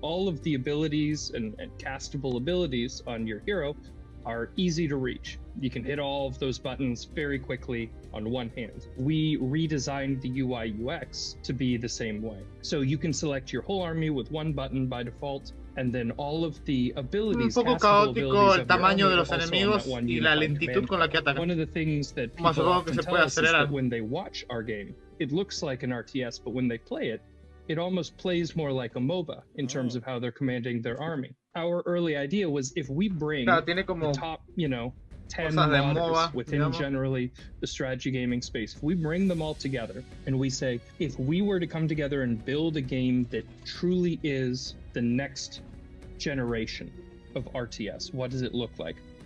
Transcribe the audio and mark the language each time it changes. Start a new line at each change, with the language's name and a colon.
English: All of the abilities and castable abilities on your hero are easy to reach. You can hit all of those buttons very quickly on one hand. We redesigned the UI UX to be the same way. So you can select your whole army with one button by default, and then all of the abilities,
Spanish: un poco caótico el tamaño de los enemigos y la lentitud con la que atacan.
English: One of the things that people often tell us is that when they watch our game, it looks like an RTS, but when they play it, it almost plays more like a MOBA in terms of how they're commanding their army. Our early idea was if we bring the top, 10 modders within generally the strategy gaming space, if we bring them all together and we say, if we were to come together and build a game that truly is the next generation of RTS, what does it look like?